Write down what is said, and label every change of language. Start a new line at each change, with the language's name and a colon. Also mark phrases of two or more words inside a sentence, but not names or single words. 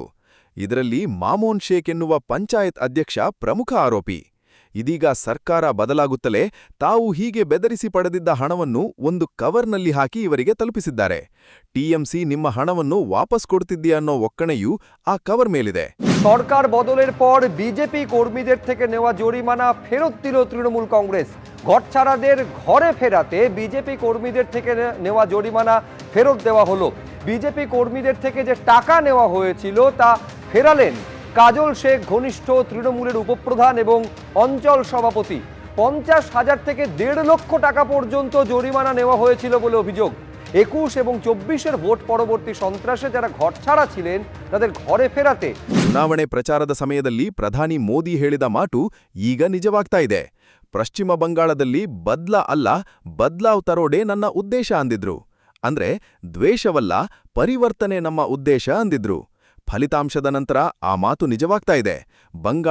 Kannada: ಇದರಲ್ಲಿ ಮಾಮೋನ್ ಶೇಖ್ ಎನ್ನುವ ಪಂಚಾಯತ್ ಅಧ್ಯಕ್ಷ ಪ್ರಮುಖ ಆರೋಪಿ. ಇದೀಗ ಸರ್ಕಾರ ಬದಲಾಗುತ್ತಲೇ ತಾವು ಹೀಗೆ ಬೆದರಿಸಿ ಪಡೆದಿದ್ದ ಹಣವನ್ನು ಒಂದು ಕವರ್ನಲ್ಲಿ ಹಾಕಿ ಇವರಿಗೆ ತಲುಪಿಸಿದ್ದಾರೆ. টিএমসি ನಿಮ್ಮ ಹಣವನ್ನು ವಾಪಸ್ ಕೊಡ್ತಿದ್ದೀಯ ಅನ್ನೋ ಒಕ್ಕಣೆಯೂ ಆ ಕವರ್ ಮೇಲಿದೆ.
Bangla: সরকার বদলের পর বিজেপি কর্মীদের থেকে নেওয়া জরিমানা ফেরত দিল তৃণমূল কংগ্রেস। ঘরছাড়াদের ঘরে ফেরাতে বিজেপি কর্মীদের থেকে নেওয়া জরিমানা ফেরত দেওয়া হলো। বিজেপি কর্মীদের থেকে যে টাকা নেওয়া হয়েছিল তা ফেরালেন কাজল শেখ, ঘনিষ্ঠ তৃণমূলের উপপ্রধান এবং অঞ্চল সভাপতি। 50,000 থেকে 1.5 লক্ষ টাকা পর্যন্ত জরিমানা নেওয়া হয়েছিল বলে অভিযোগ। 21 এবং 24-এর ভোট পরবর্তী সন্ত্রাসে যারা ঘরছাড়া ছিলেন তাদের ঘরে ফেরাতে
Kannada: ಚುನಾವಣೆ ಪ್ರಚಾರದ ಸಮಯದಲ್ಲಿ ಪ್ರಧಾನಿ ಮೋದಿ ಹೇಳಿದ ಮಾತು ಈಗ ನಿಜವಾಗ್ತಾ ಇದೆ. ಪಶ್ಚಿಮ ಬಂಗಾಳದಲ್ಲಿ ಬದ್ಲಾ ಅಲ್ಲ, ಬದ್ಲಾವ್ ತರೋಡೆ ನನ್ನ ಉದ್ದೇಶ ಅಂದಿದ್ರು. ಅಂದ್ರೆ ದ್ವೇಷವಲ್ಲ, ಪರಿವರ್ತನೆ ನಮ್ಮ ಉದ್ದೇಶ ಅಂದಿದ್ರು. ಫಲಿತಾಂಶದ ನಂತರ ಆ ಮಾತು ನಿಜವಾಗ್ತಾ ಇದೆ.